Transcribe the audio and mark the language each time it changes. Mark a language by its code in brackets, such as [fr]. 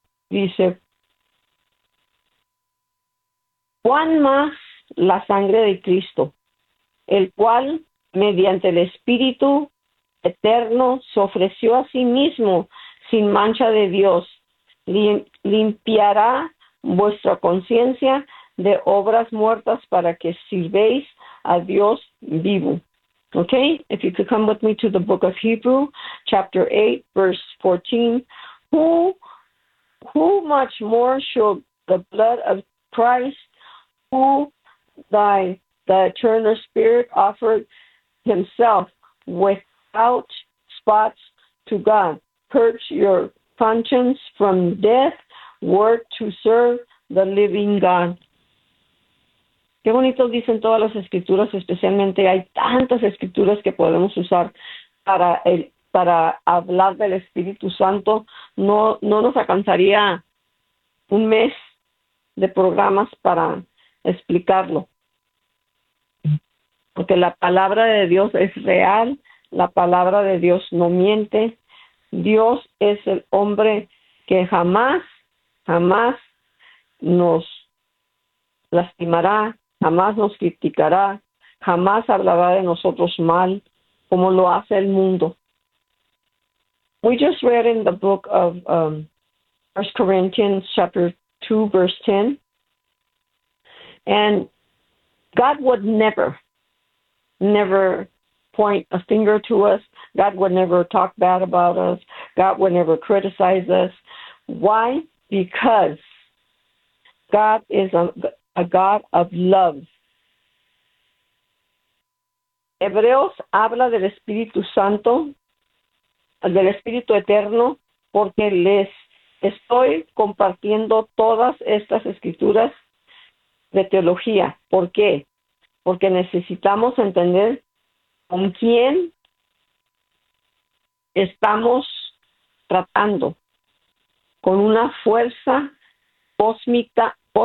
[es] Dice, ¿cuán más la sangre de Cristo, el cual mediante el Espíritu eterno se ofreció a sí mismo sin mancha de Dios, limpiará vuestra conciencia de obras muertas para que sirvéis a Dios vivo? [en] Okay, if you could come with me to the book of Hebrew, chapter 8, verse 14. Who much more shall the blood of Christ, who by the eternal Spirit offered himself without spots to God, purge your conscience from death, work to serve the living God? [es] Qué bonito dicen todas las escrituras, especialmente hay tantas escrituras que podemos usar para hablar del Espíritu Santo. No nos alcanzaría un mes de programas para explicarlo. Porque la palabra de Dios es real, la palabra de Dios no miente. Dios es el hombre que jamás, jamás nos lastimará. Jamás nos criticará, jamás hablará de nosotros mal, como lo hace el mundo. [en] We just read in the book of 1 Corinthians, chapter 2, verse 10. And God would never, never point a finger to us. God would never talk bad about us. God would never criticize us. Why? Because God is a God of love. [es] Hebreos habla del Espíritu Santo, del Espíritu Eterno, porque les estoy compartiendo todas estas escrituras de teología. ¿Por qué? Porque necesitamos entender con quién estamos tratando, con una fuerza cósmica.